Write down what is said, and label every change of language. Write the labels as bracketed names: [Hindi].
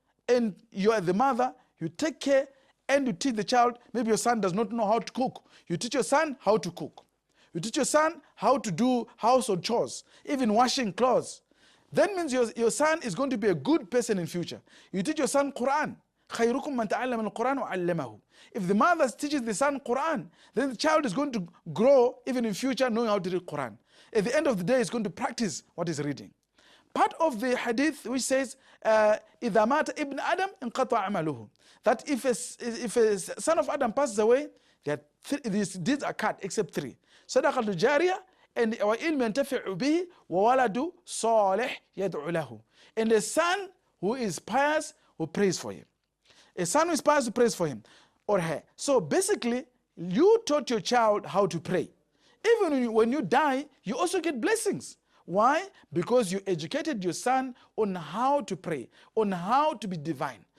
[English] and you are the mother, you take care and you teach the child. Maybe your son does not know how to cook. You teach your son how to cook. You teach your son how to do household chores, even washing clothes. That means your son is going to be a good person in future. You teach your son Quran. [Arabic] خيركم من تعلم القرآن وعلمه. [English] If the mother teaches the son Quran, then the child is going to grow even in future knowing how to read Quran. At the end of the day, he's going to practice what he's reading. Part of the hadith which says, [Arabic] إِذَا مَاتَ ابن آدم انقطع عمله. [English] That if a son of Adam passes away, these deeds are cut except three. [Arabic] صدقة الجارية and وعلم ينتفع به وولد صالح يدعو له. [English] And a son who is pious who prays for him. A son who is pious who prays for him or her. So basically, you taught your child how to pray. Even when you die, you also get blessings. Why? Because you educated your son on how to pray, on how to be divine.